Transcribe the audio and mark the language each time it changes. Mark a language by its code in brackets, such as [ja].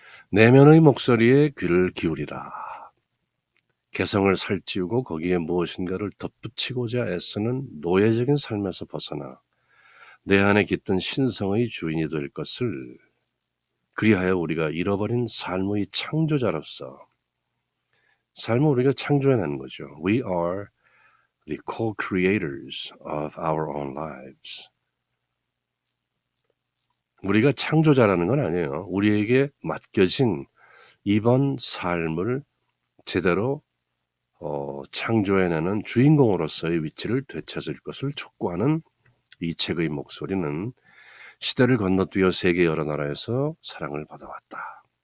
[ko] 내면의 목소리에 귀를 기울이라. 개성을 살찌우고 거기에 무엇인가를 덧붙이고자 애쓰는 노예적인 삶에서 벗어나 내 안에 깃든 신성의 주인이 될 것을 그리하여 우리가 잃어버린 삶의 창조자로서 삶을 우리가 창조해내는 거죠. [en] We are the co-creators of our own lives. [ko] 우리가 창조자라는 건 아니에요. 우리에게 맡겨진 이번 삶을 제대로 창조해내는 주인공으로서의 위치를 되찾을 것을 촉구하는 이 책의 목소리는 시대를 건너뛰어 세계 여러 나라에서 사랑을 받아왔다.